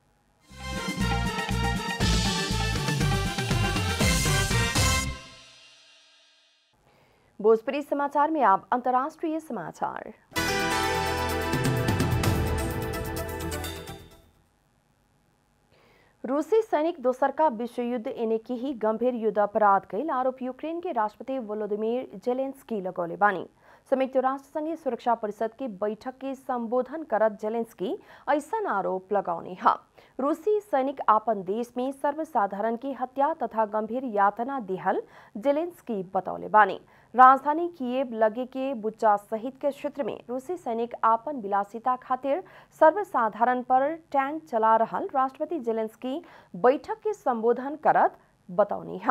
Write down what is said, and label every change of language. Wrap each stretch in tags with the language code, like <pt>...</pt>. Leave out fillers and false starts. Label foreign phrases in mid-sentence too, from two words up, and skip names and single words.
<bho>भोजपुरी समाचार में आप अंतर्राष्ट्रीय समाचार। रूसी सैनिक दोसरका विश्व युद्ध एने की ही गंभीर युद्ध अपराध कैल आरोप यूक्रेन के राष्ट्रपति वोलोदिमीर जेलेंस्की लगौले बानी। संयुक्त राष्ट्र संघीय सुरक्षा परिषद की बैठक के संबोधन करत जेलेंस्की ऐसा आरोप लगौने हा। रूसी सैनिक आपन देश में सर्वसाधारण की हत्या तथा गंभीर यातना दिहल जेलेंस्की बतौले बानी। राजधानी कीव लगे के बुच्चा सहित के क्षेत्र में रूसी सैनिक आपन विलासिता खातिर सर्वसाधारण पर टैंक चला रहल राष्ट्रपति जेलेंस्की बैठक के संबोधन करत बतौनी हा।</bho>